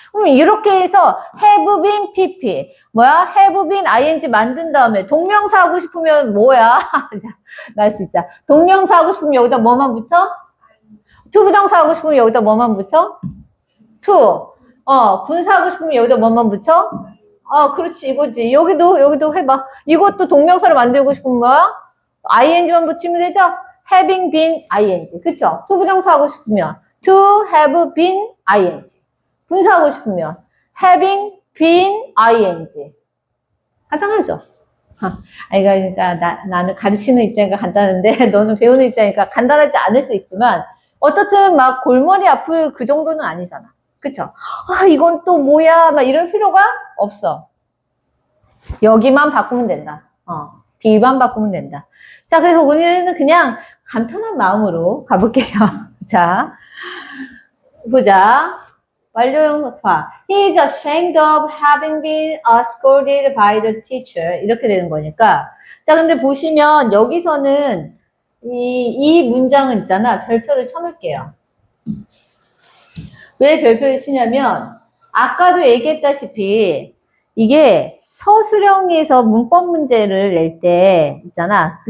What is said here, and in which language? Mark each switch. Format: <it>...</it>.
<ko>그럼 이렇게 해서 have been pp have been ing 만든 다음에 동명사 하고 싶으면 뭐야? 나 진짜 동명사 하고 싶으면 여기다 뭐만 붙여? 투부정사 하고 싶으면 여기다 뭐만 붙여? to. 분사하고 싶으면 여기다 뭐만 붙여? 그렇지, 이거지. 여기도 해봐. 이것도 동명사를 만들고 싶은 거야? ing만 붙이면 되죠? having been ing. 그쵸? 투부정사 하고 싶으면 to have been ing. 분사하고 싶으면 having been ing. 간단하죠? 그러니까 나는 가르치는 입장이니까 간단한데 너는 배우는 입장이니까 간단하지 않을 수 있지만 어떻든 막 골머리 아플 그 정도는 아니잖아. 그쵸? 이건 또 뭐야? 막 이럴 필요가 없어. 여기만 바꾸면 된다. B만 바꾸면 된다. 자, 그래서 오늘은 그냥 간편한 마음으로 가볼게요. 자, 보자. 완료형사.</ko> <en>He is ashamed of having been scolded by the teacher.</en> <ko>이렇게 되는 거니까. 자, 근데 보시면 여기서는 이 문장은 있잖아. 별표를 쳐놓을게요. 왜 별표를 치냐면 아까도 얘기했다시피 이게 서술형에서 문법 문제를 낼 때 있잖아.</ko>